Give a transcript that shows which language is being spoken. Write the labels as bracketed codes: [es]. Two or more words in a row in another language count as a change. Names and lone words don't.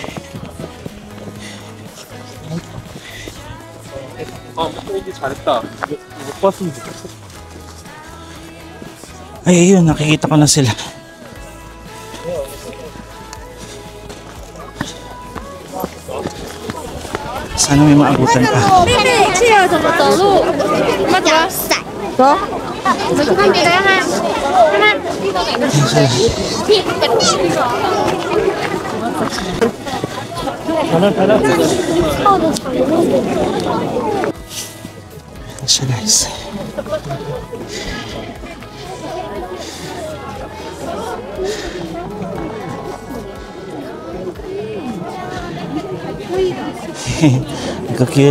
[tl] Ay, ayun, nakikita ko na sila. Sana may maabutan pa. [zh] 这要怎么走路？怎么走？走。我去看别人哈，看看。 [tl] Siya guys. Ikaw cute.